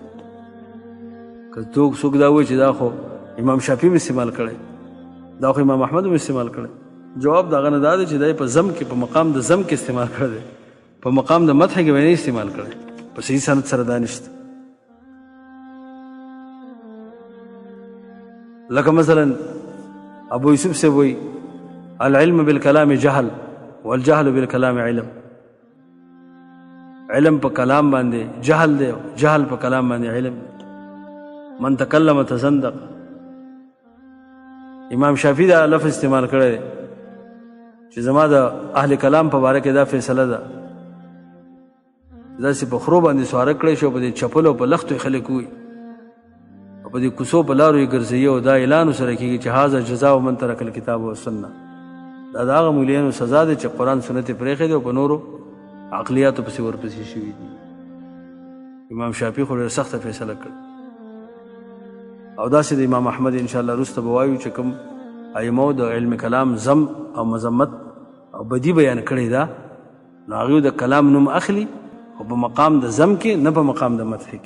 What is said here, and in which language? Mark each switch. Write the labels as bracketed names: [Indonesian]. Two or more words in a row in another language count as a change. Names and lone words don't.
[Pashto] که څوک دا وایي چې دا خو امام شافعي م استعمال کړی، دا خو امام احمد م استعمال کړی، جواب د هغه نه دا دی چې دا په زم کې، په مقام د زم کې استعمال کړی دی، په مقام د مدح کې به نه استعمال کړی، په صحیح سند سره دا نشته. لکه مثلا ابو یوسف سے وایي [Arabic] العلم بالکلام جهل والجهل بالکلام علم. [Pashto] علم په کلام باندې جهل دی، جهل په کلام باندې علم. [Arabic] من تکلم تزندق. [Pashto] امام شافعي دا لفظ استعمال کړی دی چې زما د اهل کلام په باره کې دا فیصله ده، داسې په خرو باندې سواره کړی شو، په دې چپلو په لختو یې خلک وي، او په دې کوڅو په لارو یې ګرځوي، او دا اعلان ورسره کېږي چې [Arabic] هذا جزاء من ترک الکتاب والسنه. [Pashto] دا د هغه مولیانو سزا ده چې قرآن سنت یې پرېښی دی او په نورو عقلیاتو پسې ورپسې شوي دي. امام شافعي خو ډېره سخته فیصله کړه، او داسې د امام احمد انشاءالله وروسته به وایو چې کوم ائمو د علم کلام زم او مذمت او بدی بیان کړې ده، نو هغوی د کلام نوم اخلي، خو په مقام د زم کې، نه په مقام د مدح کې.